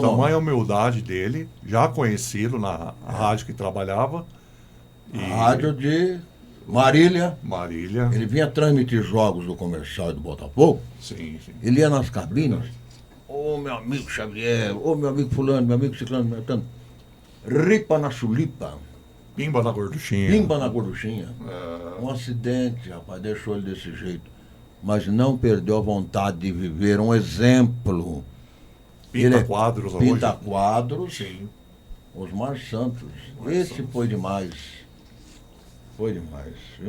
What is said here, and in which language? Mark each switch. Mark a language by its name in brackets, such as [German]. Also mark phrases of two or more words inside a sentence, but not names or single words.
[Portuguese] tamanha a humildade dele, já conhecido na rádio que trabalhava. A rádio de Marília. Marília. Ele vinha transmitir jogos do Comercial e do Botafogo. Sim. Ele ia nas cabinas. Ô, meu amigo Xavier, ô, meu amigo fulano, meu amigo ciclano, meu tanto. Ripa na chulipa. Pimba na gorduchinha. Pimba na gorduchinha. Um acidente, rapaz, deixou ele desse jeito. Mas não perdeu a vontade de viver. Um exemplo. Pinta quadros hoje. Pinta quadros. Sim. Osmar Santos. Esse foi demais. Foi demais, viu?